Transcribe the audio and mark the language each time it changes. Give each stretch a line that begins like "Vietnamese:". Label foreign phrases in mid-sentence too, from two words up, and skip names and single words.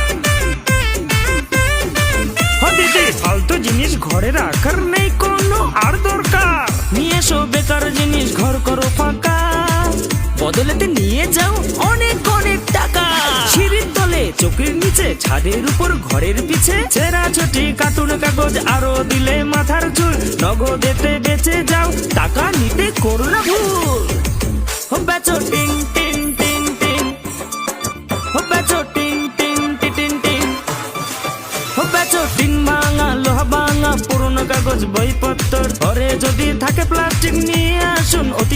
Bangla: দিদি ফালতু জিনিস ঘরে রাখার নেই কোনো আর দরকার নিয়ে এসো বেকার জিনিস ঘর করো ফাঁকা বদলেতে নিয়ে যাও অনেক অনেক টাকা সিঁড়ির তলে চোখের নিচে ছাদের উপর ঘরের পিছে ছেঁড়া ছুটি কার্টুন কাগজ আরো দিলে মাথার চুল নগদেতে বেঁচে যাও টাকা নিতে করো না ভুল
Hindi: हो बेचो टिन टिन टिन टिन हो बेचो टिन टिन टिन टिन हो बेचो টিন
Bangla: ভাঙা লোহা ভাঙা পুরনো কাগজ বইপত্র ঘরে যদি থাকে প্লাস্টিক নিয়ে আসুন অতি